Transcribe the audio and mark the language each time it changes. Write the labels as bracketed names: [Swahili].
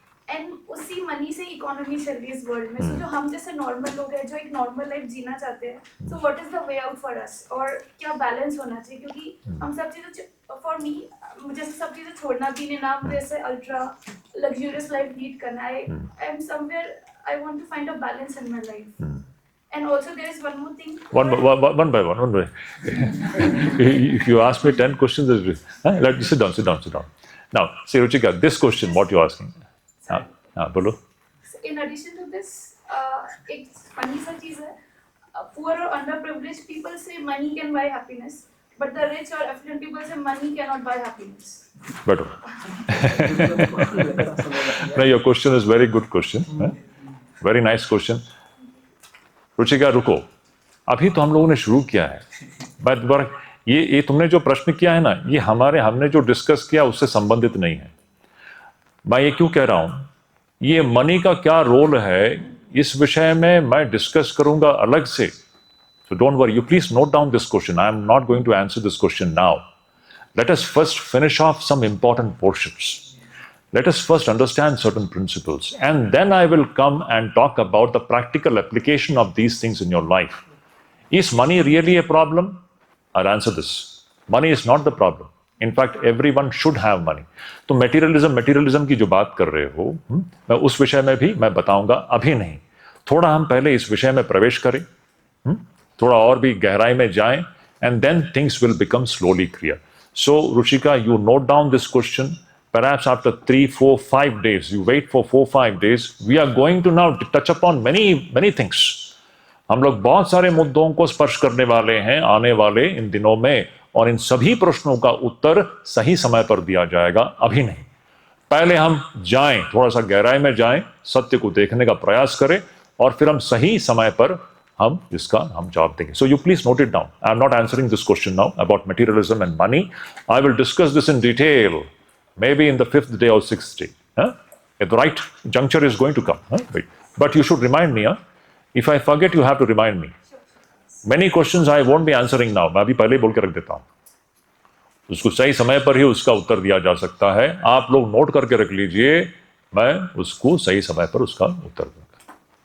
[Hindi] And उसी money से economy चल रही है इस वर्ल्ड में. सो जो हम जैसे नॉर्मल लोग हैं जो एक नॉर्मल लाइफ जीना चाहते हैं, [English] so what is the way out for us, [Hindi] और क्या बैलेंस होना चाहिए? क्योंकि हम सब चीज़ें, [English] for me, [Hindi] मुझे सब चीज़ें छोड़ना भी नहीं ना, मुझे ऐसे अल्ट्रा लग्जूरियस लाइफ लीड करना है. [English] I am somewhere, I want to find a balance in my life. And also there is one more thing. One by one. If you ask me 10 questions, let me sit down. Now, say Ruchika, this question, what you're asking? [Hindi] बोलो. [English] In addition to this, [Hindi] एक funny सा चीज़ है, [English] poor or underprivileged people say money can buy happiness, but the rich or affluent people say money cannot buy happiness. Better. No, your question is very good question. Very nice question. [Hindi] Ruchika रुको, अभी तो हम लोगों ने शुरू किया है. But ये तुमने जो प्रश्न किया है ना, ये हमने जो डिस्कस किया उससे संबंधित नहीं है. मैं ये क्यों कह रहा हूं, ये मनी का क्या रोल है इस विषय में मैं डिस्कस करूंगा अलग से. [English] So don't worry, you please note down this question. I am not going to answer this question now. Let us first finish off some important portions. Let us first understand certain principles, and then I will come and talk about the practical application of these things in your life. Is money really a problem? I'll answer this. Money is not the problem. In fact, everyone should have money. [Hindi] तो materialism की जो बात कर रहे हो, मैं उस विषय में भी मैं बताऊंगा, अभी नहीं. थोड़ा हम पहले इस विषय में प्रवेश करें, थोड़ा और भी गहराई में जाएं, [English] and then things will become slowly clear. So, Ruchika, you note down this question. Perhaps after 3, 4, 5 days, you wait for 4, 5 days, we are going to now touch upon many things. [Hindi] हम लोग बहुत सारे मुद्दों को स्पर्श करने वाले हैं आने वाले इन दिनों में, और इन सभी प्रश्नों का उत्तर सही समय पर दिया जाएगा, अभी नहीं. पहले हम जाएं, थोड़ा सा गहराई में जाएं, सत्य को देखने का प्रयास करें, और फिर हम सही समय पर हम जवाब देंगे. [English] So you please note it down. I am not answering this question now about materialism and money. I will discuss this in detail. Maybe in the 5th day or 6th day. At the right juncture is going to come. Wait. But you should remind me. If I forget, you have to remind me. Many questions I won't be answering now. [Hindi] मैं अभी पहले ही बोल के रख देता हूँ. उसको सही समय पर ही उसका उत्तर दिया जा सकता है. आप लोग नोट करके रख लीजिए, मैं उसको सही समय पर उसका उत्तर दूंगा.